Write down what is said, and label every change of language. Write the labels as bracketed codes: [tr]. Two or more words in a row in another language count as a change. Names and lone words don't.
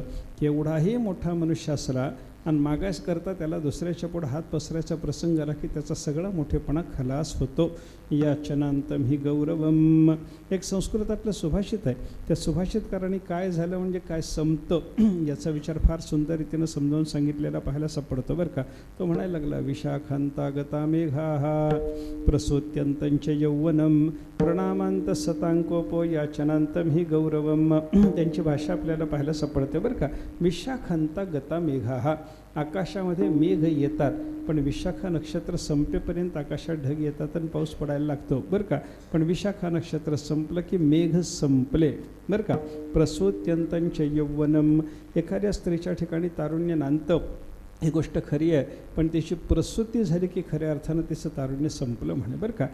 [mr] केवढाही मोठा मनुष्य असला आणि मागास करता त्याला दुसऱ्याच्या पुढे हात पसरायचा प्रसंग आला की त्याचा सगळा मोठेपणा खलास होतो. [sa] याचनांतम ही गौरवम, [mr] एक संस्कृतातलं सुभाषित आहे. त्या सुभाषितकारांनी काय झालं म्हणजे काय संपतं याचा विचार फार सुंदर रीतीनं समजावून सांगितलेला पाहायला सापडतो बरं का. तो म्हणायला लागला, [sa] विशाखांता गता मेघाः प्रसूत्यंतंच यौवनम प्रणामांत सतांकोपो याचनांतम ही गौरवम. [mr] त्यांची भाषा आपल्याला पाहायला सापडते बरं का. [sa] विशाखांता गता मेघाः, [mr] आकाशामध्ये मेघ येतात पण विशाखा नक्षत्र संपेपर्यंत आकाशात ढग येतात आणि पाऊस पडायला लागतो बरं का. पण विशाखा नक्षत्र संपलं की मेघ संपले बरं का. [sa] प्रसूत्यंतंच यौवनम, [mr] एखाद्या स्त्रीच्या ठिकाणी तारुण्य नांतं, ही गोष्ट खरी आहे, पण त्याची प्रसूती झाली की खऱ्या अर्थानं तिचं तारुण्य संपलं म्हणे बरं का.